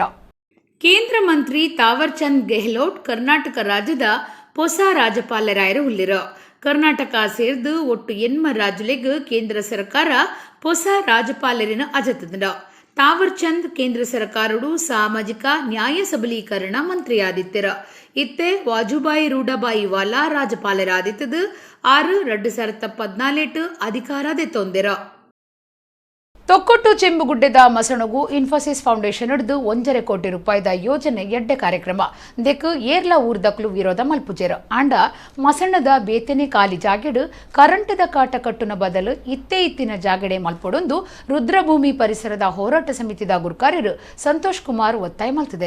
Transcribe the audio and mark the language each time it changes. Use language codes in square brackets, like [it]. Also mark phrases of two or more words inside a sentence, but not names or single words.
[tcy] ಕೇಂದ್ರ ಮಂತ್ರಿ ತಾವರ್ಚಂದ್ ಗೆಹ್ಲೋಟ್ ಕರ್ನಾಟಕ ರಾಜ್ಯದ ಹೊಸ ರಾಜ್ಯಪಾಲರಾಯರು ಉಳ್ಳಿರ. ಕರ್ನಾಟಕ ಸೇರಿದು ಒಟ್ಟು 8 ರಾಜ್ಯಗಳಿಗೆ ಕೇಂದ್ರ ಸರ್ಕಾರ ಹೊಸ ರಾಜ್ಯಪಾಲರಿನ ಅಜತದ. ತಾವರ್ಚಂದ್ ಕೇಂದ್ರ ಸರ್ಕಾರಡು ಸಾಮಾಜಿಕ ನ್ಯಾಯ ಸಬಲೀಕರಣ ಮಂತ್ರಿಯಾದಿತ್ತರ. ಇತ್ತೆ ವಾಜುಭಾಯಿ ರೂಢಬಾಯಿ ವಾಲಾ ರಾಜ್ಯಪಾಲರಾದಿತ್ತದು 6/2014 ಅಧಿಕಾರದೆತ್ತೊಂದೆರ. ತೊಕ್ಕೊಟ್ಟು ಚೆಂಬುಗುಡ್ಡೆದ ಮಸಣಗು ಇನ್ಫೋಸಿಸ್ ಫೌಂಡೇಶನ್ ಹಿಡಿದು 1.5 ಕೋಟಿ ರೂಪಾಯಿದ ಯೋಜನೆ ಎಡ್ಡೆ ಕಾರ್ಯಕ್ರಮ ದೆಕ್ ಏರ್ಲ ಊರ್ದಕ್ಲು ವಿರೋಧ ಮಲ್ಪುಜೆರ ಆಂಡ ಮಸಣದ ಬೇತೆನೆ ಖಾಲಿ ಜಾಗೆಡು ಕರೆಂಟದ ಕಾಟ ಕಟ್ಟುನ ಬದಲು ಇತ್ತಿನ ಜಾಗಡೆ ಮಲ್ಪೊಡೊಂದು ರುದ್ರಭೂಮಿ ಪರಿಸರದ ಹೋರಾಟ ಸಮಿತಿದ ಗುರ್ಕಾರರು ಸಂತೋಷ್ ಕುಮಾರ್ ಒತ್ತಾಯ ಮಲ್ತಿದೆರ.